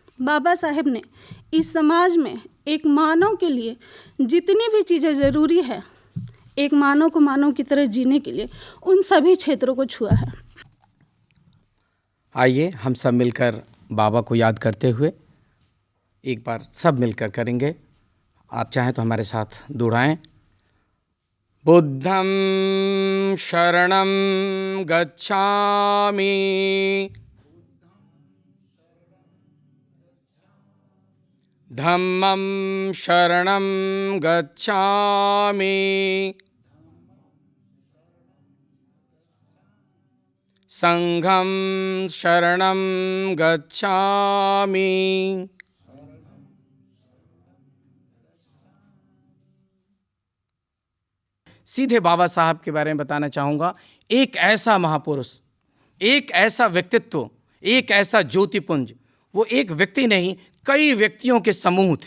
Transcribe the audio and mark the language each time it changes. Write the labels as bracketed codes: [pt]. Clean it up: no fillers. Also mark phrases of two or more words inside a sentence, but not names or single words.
[hi] बाबा साहेब ने इस समाज में एक मानव के लिए जितनी भी चीज़ें ज़रूरी है, एक मानव को मानव की तरह जीने के लिए, उन सभी क्षेत्रों को छुआ है। आइए हम सब मिलकर बाबा को याद करते हुए एक बार सब मिलकर करेंगे। आप चाहें तो हमारे साथ दोहराएं। [sa] बुद्धं शरणं गच्छामि, धम्मं शरणं गच्छामि, संघं शरणं गच्छामि। [hi] सीधे बाबा साहब के बारे में बताना चाहूँगा। एक ऐसा महापुरुष, एक ऐसा व्यक्तित्व, एक ऐसा ज्योतिपुंज। वो एक व्यक्ति नहीं, कई व्यक्तियों के समूह थे।